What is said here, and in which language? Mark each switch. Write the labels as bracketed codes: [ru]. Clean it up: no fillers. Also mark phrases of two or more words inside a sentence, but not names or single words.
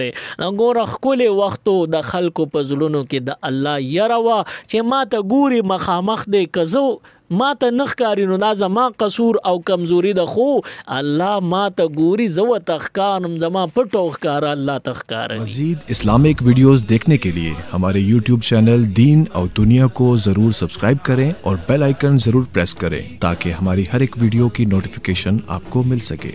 [ps] ګوره ښکلی وختو د خلکو په زړونو کې د الله یره وه چې ما ته ګوري مخامخ دی که زه ما ته نه ښکاري نو دا زما قصور او کمزوري ده خو الله ما ته ګوري زه ورته ښکارم زما پټو ښکاره الله ته ښکاره. [ur] مزید اسلامک ویڈیوز دیکھنے کے لیے ہمارے یوٹیوب چینل دین اور دنیا کو ضرور سبسکرائب کریں اور بیل آئیکن ضرور پریس کریں تاکہ ہماری ہر ایک ویڈیو کی نوٹیفیکیشن آپ کو مل سکے.